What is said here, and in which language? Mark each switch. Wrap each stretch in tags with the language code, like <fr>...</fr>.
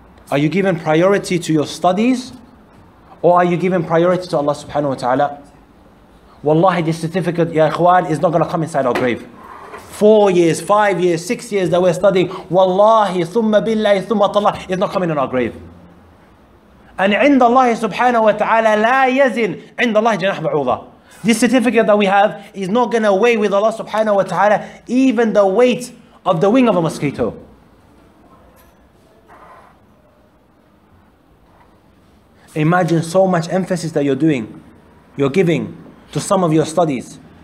<en>Are you giving priority to your studies, or are you giving priority to Allah subhanahu wa ta'ala? Wallahi, this certificate, ya ikhwan, is not going to come inside our grave. 4 years, 5 years, 6 years that we're studying, wallahi,</en> <ar>thumma billahi, thumma tallah,</ar> <en>is not coming in our grave.</en> <ar>And عند الله subhanahu wa ta'ala لا يزن عند الله جناح بعوضة.</ar> <en>This certificate that we have is not going to weigh with Allah subhanahu wa ta'ala even the weight of the wing of a mosquito. Imagine so much emphasis that you're giving to some of your studies.</en>